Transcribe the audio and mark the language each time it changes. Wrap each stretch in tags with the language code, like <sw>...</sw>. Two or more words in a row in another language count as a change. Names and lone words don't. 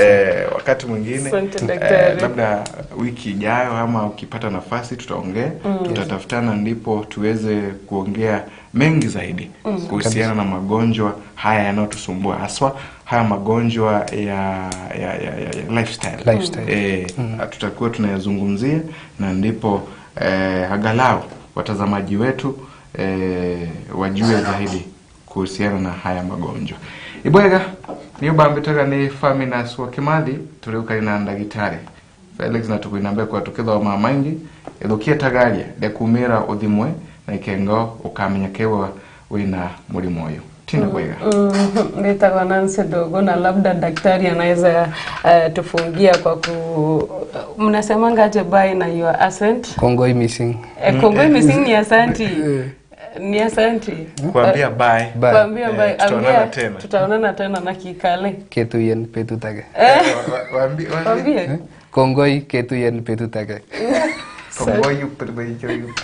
<sw>Wakati mwingine labda wiki ijayo ama ukipata nafasi tutaongea, tutatafutana ndipo tuweze kuongea mengi zaidi kuhusiana na magonjwa haya yanayotusumbua, haswa haya magonjwa ya lifestyle. Tutakuwa tunayazungumzia na ndipo angalau watazamaji wetu wajue zaidi kuhusiana na haya magonjwa.</sw> <mer>Ibwega niyo bambitaga ni Faminas wa Kimathi turiuka ina ndagitari Felix na tukuinambia kwa tukitho mama maingi ithukia tagaria de kumira uthimwe na ikengo ukamenya kewa wina murimo uyu. Tina Bwega.</mer> <sw>Nitakuwa Nancy Dogo, na labda daktari anaweza tufungia kwa mnasema ngaje bai na</sw> <en>your accent?</en> <kln>Kongoi missing. Kongoi missing</kln> <sw>ni asanti. Ni asanti. Kuambia bye. Kuambia bye. Tutaonana tena. Tutaonana tena na kikale.</sw> <kln>Ketuyen petutage.</kln> <sw>Waambie.</sw> <kln>Kongoi ketuyen petutage. Kongoi yuperbejo.</kln>